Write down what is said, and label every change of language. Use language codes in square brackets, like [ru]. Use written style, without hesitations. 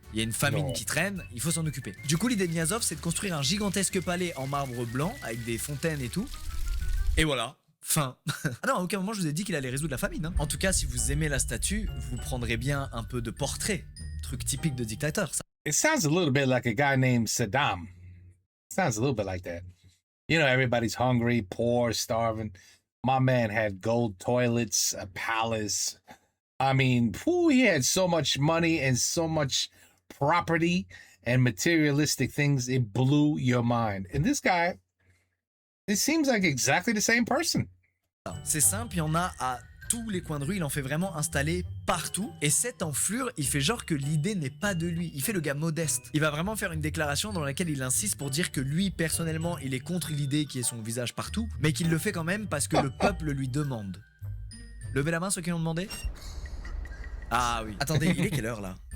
[fr] Il y a une famine Non. qui traîne, il faut s'en occuper. Du coup, l'idée de Niazov, c'est de construire un gigantesque palais en marbre blanc, avec des fontaines et tout. Et voilà, fin. Ah non, à aucun moment je vous ai dit qu'il allait résoudre la famine. Hein. En tout cas, si vous aimez la statue, vous prendrez bien un peu de portrait. Truc typique de dictateur, ça. [en] It sounds a little bit like a guy named Saddam. Sounds a little bit like that. You know, everybody's hungry, poor, starving. My man had gold toilets, a palace. I mean, he had so much money and so much property and materialistic things, it blew your mind. And this guy, it seems like exactly the same person. [fr] C'est simple, il y en a à tous les coins de rue, il en fait vraiment installer partout. Et cette enflure, il fait genre que l'idée n'est pas de lui. Il fait le gars modeste. Il va vraiment faire une déclaration dans laquelle il insiste pour dire que lui, personnellement, il est contre l'idée qui est son visage partout, mais qu'il le fait quand même parce que le peuple lui demande. Levez la main ceux qui l'ont demandé. Ah oui. Attendez, il est quelle heure là?